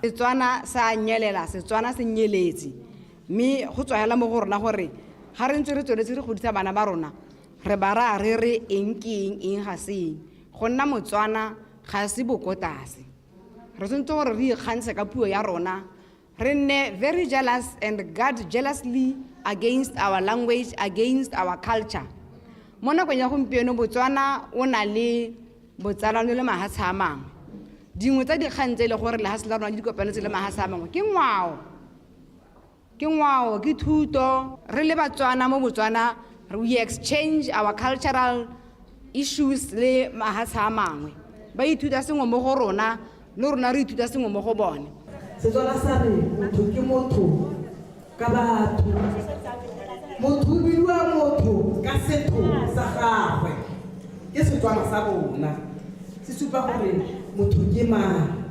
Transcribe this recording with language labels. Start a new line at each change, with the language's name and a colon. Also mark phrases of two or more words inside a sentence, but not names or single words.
Tswana: Setswana sa nyelela, Setswana se nyeletsi, mme go tswela mo go rona gore ga re ntse re tsweletse re godisa bana ba rona re ba ra re eng ke eng ga se go nna Motswana ga se bokotase. Re tsentse gore re ikgantshe ka puo ya rona.
English: Rene very jealous and guard jealously against our language, against our culture.
Tswana: Mona kwa ya gompieno Botswana o na le botsalano le mahatshe a mangwe. Dingwe tsa dikgang tse le gore le ha se la rona di kopane tse le mahatshe a mangwe ke ngwao. Ke ngwao, ke thuto. Re le Batswana mo Botswana
English: we exchange our cultural issues
Tswana: le mahatshe a mangwe. Ba ithuta sengwe mo go rona, le rona re ithuta sengwe mo go bone. Setswana sa re motho ke motho ka batho, motho o bidiwa motho ka setho sa gagwe. Ke Setswana sa rona se supa gore motho ke mang.